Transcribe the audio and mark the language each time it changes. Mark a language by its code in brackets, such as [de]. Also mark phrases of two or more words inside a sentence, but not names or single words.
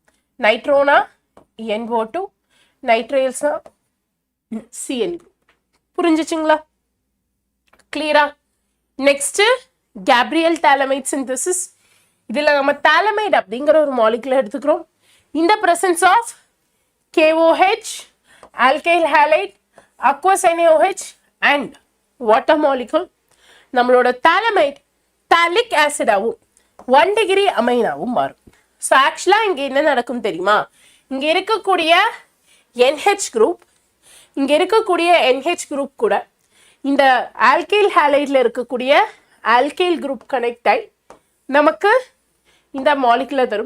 [ta] நைட்ரோனா NO2, நைட்ரைல்ஸ்னா [en] CN group. [ta] புரிஞ்சுச்சுங்களா? கிளியரா? [en] next Gabriel phthalimide synthesis. [ta] இதில் நம்ம தாலமைட் அப்படிங்கிற ஒரு மாலிகுலை எடுத்துக்கிறோம். இந்த [en] presence of KOH, alkyl halide, aqueous NaOH and water molecule [ta] நம்மளோட தாலமைட் [en] phthalic acid [ta] 1 டிகிரி அமைனாவும் மாறும். [en] so actually [ta] இங்கே என்ன நடக்கும் தெரியுமா? இங்கே இருக்கக்கூடிய [en] NH group, [ta] இங்கே இருக்கக்கூடிய [en] NH group [ta] கூட இந்த [en] alkyl halide [ta] இருக்கக்கூடிய [en] alkyl group connect [ta] ஆகி நமக்கு இந்த மாலிகுலை தரும்.